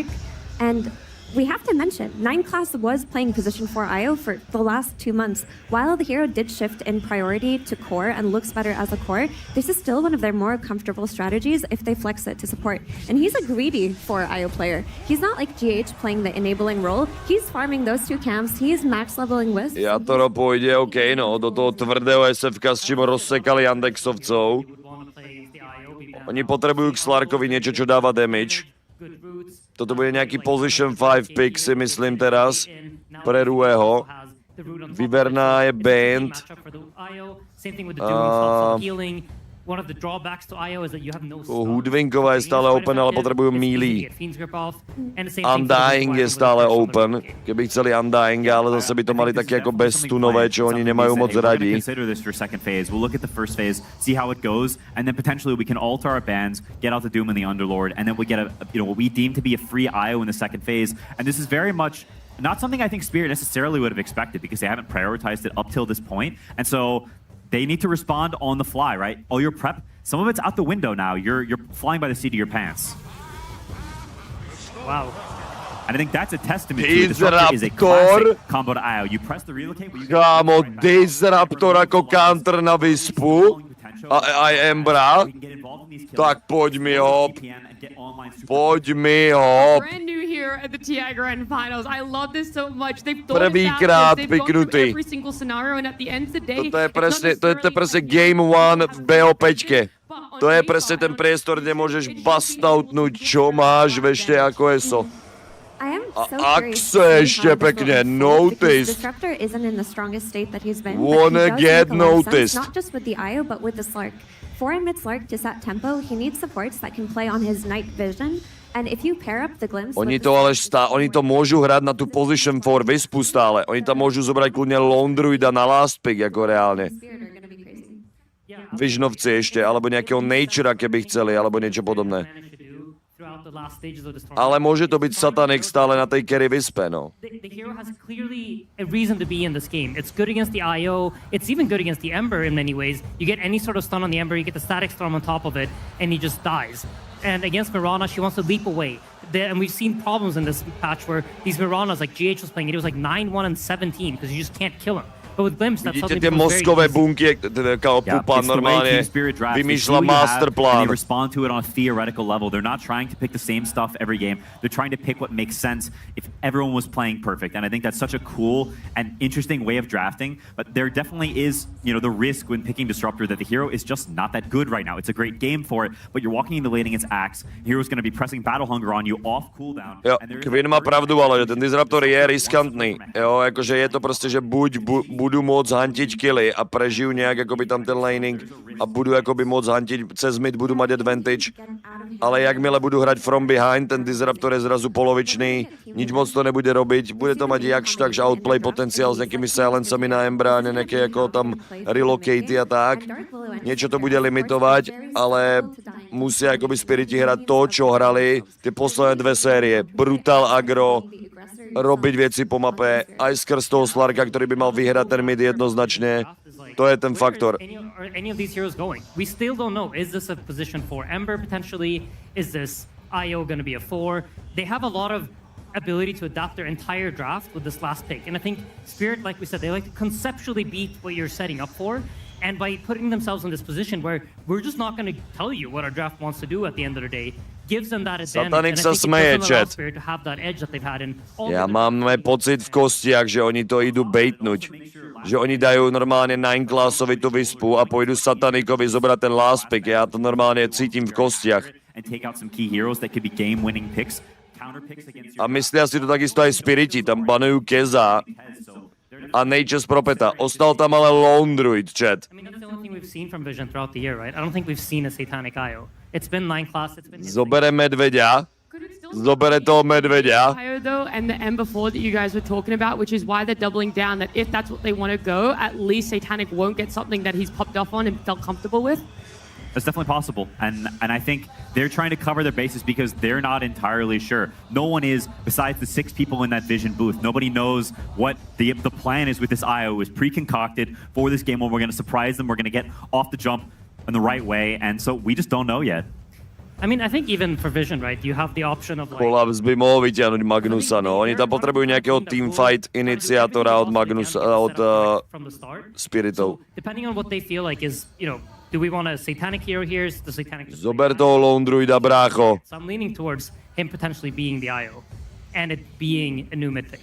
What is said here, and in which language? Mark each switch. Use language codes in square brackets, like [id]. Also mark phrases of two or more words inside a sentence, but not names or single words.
[en] And we have to mention, 9-class was playing position 4 IO for the last 2 months. While the hero did shift in priority to core and looks better as a core, this is still one of their more comfortable strategies if they flex it to support. And he's a greedy 4 IO player. He's not like GH playing the enabling role. He's farming those 2 camps. He's max leveling Wisp. [sk] Ja to pôjde, OK, no, do toho tvrdého SF-ka, s čím rozsekali Andexovcov. Oni potrebujú k Slarkovi niečo, čo dáva damage. Toto bude nejaký [en] position 5 pick, [sk] si myslím teraz, pre Rueho. Vyverná je banned. [en] One of the drawbacks to IO is that you have no [sk] Hudvinková je stále open, ale potrebujú melee. Undying je stále open, keby chceli Undying, ale zase by to mali také ako beztunové, čo oni nemajú moc radi. [en] Consider this for second phase. We'll look at the first phase, see how it goes, and then potentially we can alter our bans, get out the Doom and the Underlord, and then we get what we deem to be a free IO in the second phase. And this is very much not something I think Spirit necessarily would have expected, because they haven't prioritized it up till this point. And so they need to respond on the fly, right? All your prep, some of it's out the window now. You're flying by the seat of your pants. Wow. And I think that's a testament to it. Disruptor is a classic combo to IO. You press the relocate. [sk] Kámo, Disruptor ako counter na Vispu a Embra. Tak poď mi ho. Poď mi ho. [en] Brand new here at the TI Grand Finals. I love this so much. They've thought [sk] Prvýkrát [en] they've gone [sk] piknutý. [en] through every single scenario, and at the end of the day, [sk] To je presne Game 1 v BO5. To je presne ten priestor, kde môžeš bustoutnúť, čo máš ešte ako ESO. [en] I am so [sk] Ak sa ešte pekne noticed. [en] Disruptor isn't in the strongest state that he's been. Wanna get noticed. Not just with the IO, but with the Slark. For a mid Slark to set tempo, he needs supports that can play on his night vision. And if you pair up the glimpse [sk] Oni to ale oni to môžu hrať na tú [en] position 4 [sk] Vispu stále. Oni tam môžu zobrať kľudne Lone Druida na [en] last pick, [sk] ako reálne. Vižnovci ešte, alebo nejakého Natura, keby chceli, alebo niečo podobné. Ale môže to byť Satanik stále na tej carry Vispe, no. [en] The hero has clearly a reason to be in this game. It's good against the IO. It's even good against the Ember in many ways. You get any sort of stun on the Ember, you get the static storm on top of it, and he just dies. And against Mirana, she wants to leap away. And we've seen problems in this patch where these Miranas, like GH was playing, it was like 9-1 and 17 because you just can't kill him. But with Glimpse, that [sk] Vidíte [en] suddenly [sk] tie [en] becomes very [sk] mozkové [en] easy. [sk] bunky, Pupa normálne vymýšľa master [en] And [sk] plán. [en] they respond to it on a theoretical level. They're not trying to pick the same stuff every game. They're trying to pick what makes sense if everyone was playing perfect. And I think that's such a cool and interesting way of drafting. But there definitely is, the risk when picking Disruptor that the hero is just not that good right now. It's a great game for it, but you're walking into late against Axe. The hero's going to be pressing Battle Hunger on you off cooldown. [sk] Jo, Kvin má pravdu, ale ten Disruptor je riskantný. Jo, akože je to proste, že buď budú môcť hantiť killy a prežijú nejak akoby tam ten laning a budú akoby môcť hantiť cez mid, budú mať advantage, ale jakmile budú hrať [en] from behind, [sk] ten Disruptor je zrazu polovičný, nič moc to nebude robiť, bude to mať jakž takž outplay potenciál s nejakými silencami na Embra, nejaké ako tam relocate a tak, niečo to bude limitovať, ale musia akoby Spiriti hrať to, čo hrali tie posledné 2 série, [en] brutal aggro, [sk] robiť veci po mape, aj skrz toho Slarka, ktorý by mal vyhrať ten mid jednoznačne. To je ten faktor. [en] Are any of these heroes going? We still don't know. Is this a position for Ember potentially? Is this IO going to be a 4? They have a lot of ability to adapt their entire draft with this last pick. And I think Spirit, like we said, they like to conceptually beat what you're setting up for. And by putting themselves in this position where we're just not going to tell you what our draft wants to do at the end of the day, gives them that advantage. [sk] Satanik [en] and I [sk] sa [en] think it [sk] smeje, [en] doesn't allow [sk] chat. [en] Spirit to have that edge that they've had in all [sk] Ja [en] the [sk] máme pocit v kostiach, že oni to idú bejtnúť. Že oni dajú normálne 9-classovi tú vyspu a pôjdu Satanikovi zobrať ten [en] last pick. [sk] Ja to normálne cítim v kostiach. [en] And take out some key heroes that could be game-winning picks. Counter picks against [sk] A myslia si to takisto aj Spiriti. Tam banujú Keza a Nature's Propeta. Ostal tam ale Lone Druid, chat. [en] I mean, that's the only thing we've seen from Vision throughout the year, right? I don't think we've seen a Satanic IO. It's been 9 class, it's been... Zobere medveďa. Zobere toho medveďa. IO though, and the M4 that you guys were talking about, which is why they're doubling down that if that's what they want to go, at least Satanic won't get something that he's popped off on and felt comfortable with. That's definitely possible. And I think they're trying to cover their bases because they're not entirely sure. No one is, besides the 6 people in that Vision booth. Nobody knows what the plan is with this IO. It was pre-concocted for this game where we're going to surprise them. We're going to get off the jump in the right way. And so we just don't know yet. I mean, I think even for Vision, right, you have the option of like... [sk] Collapse by mohol vyťahnuť Magnusa, no. Oni tam potrebujú nejakého teamfight iniciátora od Magnusa, od Spiritov. [en] Depending on what they feel like is, you know, do we want a Satanic hero here? Is the Satanic... [sk] Zober toho Lone Druida, brácho. [en] So I'm leaning towards him potentially being the IO and it being a new mid pick.